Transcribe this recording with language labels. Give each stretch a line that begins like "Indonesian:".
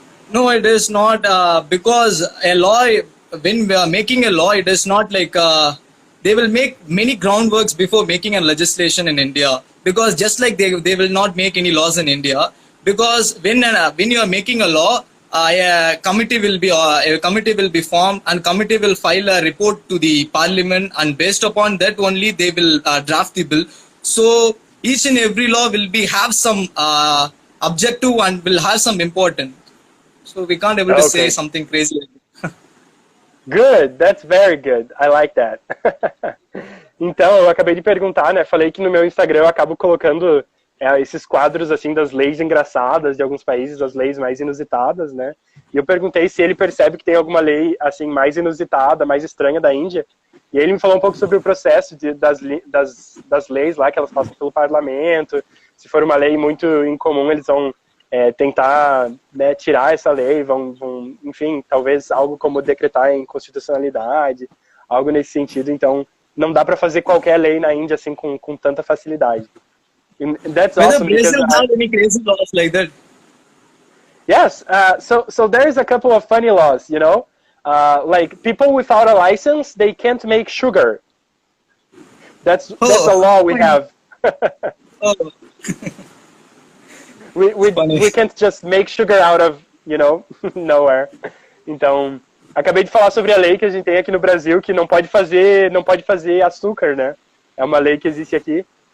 English: No, it is not, because a law, when we are making a law, it is not like they will make many groundworks before making a legislation in India, because just like they will not make any laws in India, because when you are making a law, a committee will be formed, and committee will file a report to the parliament, and based upon that only they will draft the bill. So each and every law will have some objective and will have some importance. So we can't able to say something crazy. Good, that's very good. I like that.
Portuguese: Então, eu acabei de perguntar, né? Falei que no meu Instagram eu acabo colocando esses quadros assim das leis engraçadas de alguns países, das leis mais inusitadas, né? E eu perguntei se ele percebe que tem alguma lei assim mais inusitada, mais estranha da Índia. E aí ele me falou um pouco sobre o processo das leis lá, que elas passam pelo parlamento. Se for uma lei muito incomum, eles vão tentar, né, tirar essa lei, vão, enfim, talvez algo como decretar em constitucionalidade, algo nesse sentido. Então, não dá para fazer qualquer lei na Índia assim com tanta facilidade.
English: And that's awesome. Brazil have any crazy laws like that? Yes, so there is a couple of funny laws, you know. Like people without a license, they can't make sugar. That's a law we have. we can't just make sugar out of, you know, nowhere.
Portuguese: Então, acabei de falar sobre a lei que a gente tem aqui no Brasil, que não pode fazer açúcar, né? É uma lei que existe aqui.